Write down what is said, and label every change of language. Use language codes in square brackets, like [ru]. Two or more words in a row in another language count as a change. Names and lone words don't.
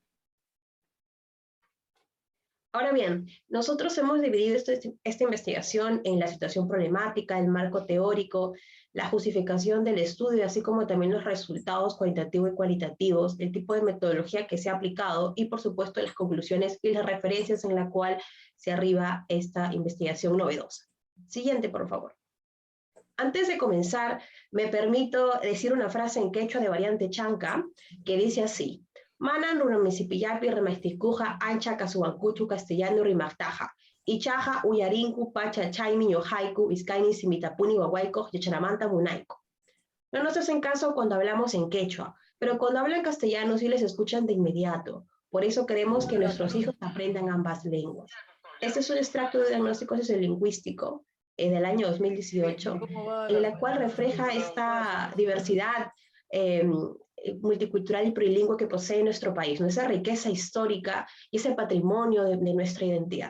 [es] Ahora bien, nosotros hemos dividido esta investigación en la situación problemática, el marco teórico, la justificación del estudio, así como también los resultados cuantitativos y cualitativos, el tipo de metodología que se ha aplicado y, por supuesto, las conclusiones y las referencias en la cual se arriba esta investigación novedosa. Siguiente, por favor. Antes de comenzar, me permito decir una frase en quechua de variante chanca que dice así: [qu] Manan runamisipillapi remaistikuja ancha kasuankuchu castellano rimaftaja. Ichaja uyarinku pacha chaimi yohaiku iskaini simitapuni wawaiko yacharamanta munaiko. [es] No nos hacen caso cuando hablamos en quechua, pero cuando hablan castellano sí les escuchan de inmediato. Por eso queremos que nuestros hijos aprendan ambas lenguas. Este es un extracto de diagnóstico sociolingüístico del año 2018, en la cual refleja esta diversidad multicultural y plurilingüe que posee nuestro país, esa riqueza histórica y ese patrimonio de nuestra identidad.